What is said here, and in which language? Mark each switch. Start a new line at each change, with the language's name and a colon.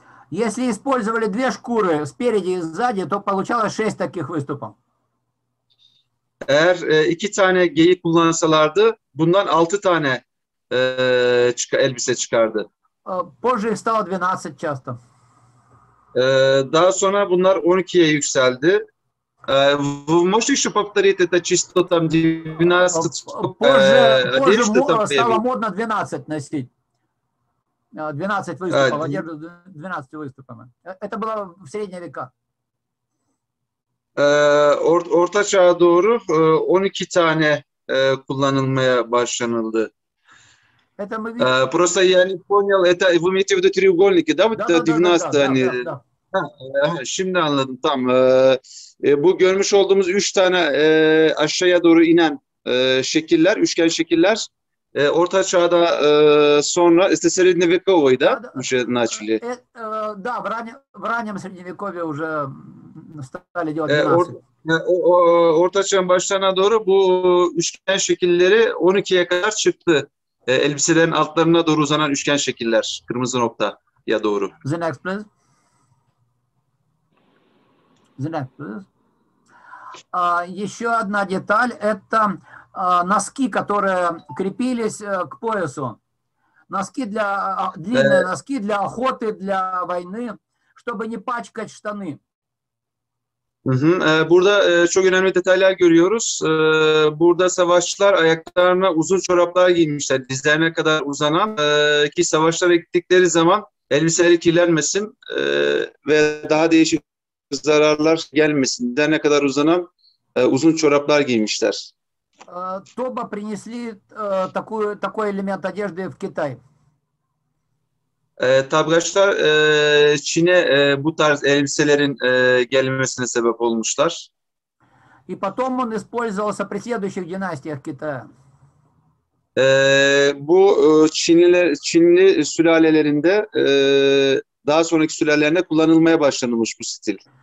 Russian: Если использовали две шкуры спереди и сзади, то получалось 6 таких выступов.
Turkish: Eğer 2 tane geyik kullansalardı bundan 6 tane elbise çıkardı.
Russian: Позже их стало 12 часто.
Turkish: Daha sonra bunlar 12'ye yükseldi.
Russian: Вы можете еще повторить это число там 12? Позже стало модно 12 носить. 12 выступов, одежду 12 выступами. Это было в средние века.
Turkish: Orta Çağ'a doğru 12 tane kullanılmaya başlanıldı.
Russian: Это мы видим. Просто я не понял, это вы имеете в виду треугольники, да?
Turkish: Вот 12 hani. Şimdi anladım tam. Bu görmüş olduğumuz 3 tane aşağıya doğru inen şekiller, üçgen şekiller Orta Çağ'da sonra
Russian: Средневековье, да? Уже начали. Да, в раннем Средневековье уже стали делать 12.
Turkish: Orta Çağ'ın başlarına doğru bu üçgen şekilleri 12'ye kadar çıktı. Elbiselerin altlarına doğru uzanan üçgen şekiller. Kırmızı noktaya doğru.
English: The next, please. The next, please.
Russian: Еще одна деталь – это носки, которые крепились к поясу. Носки длинные носки для охоты, для войны, чтобы не пачкать штаны.
Turkish: Burada çok önemli detaylar görüyoruz. Burada savaşçılar ayaklarına uzun çoraplar giymişler. Dizlerine kadar uzanan ki savaşlara gittikleri zaman elbiseleri kirlenmesin ve daha değişik zararlar gelmesin. Dizlerine kadar uzanan uzun çoraplar giymişler.
Russian: Тоба принесли такой элемент одежды в Китай.
Turkish: Tabgaçlar Çin'e bu tarz elbiselerin gelmesine sebep olmuşlar.
Russian: И потом он использовался при следующих династиях Китая.
Turkish: Bu Çinli sülalelerinde daha sonraki sülalelerinde kullanılmaya başlanılmış bu stil.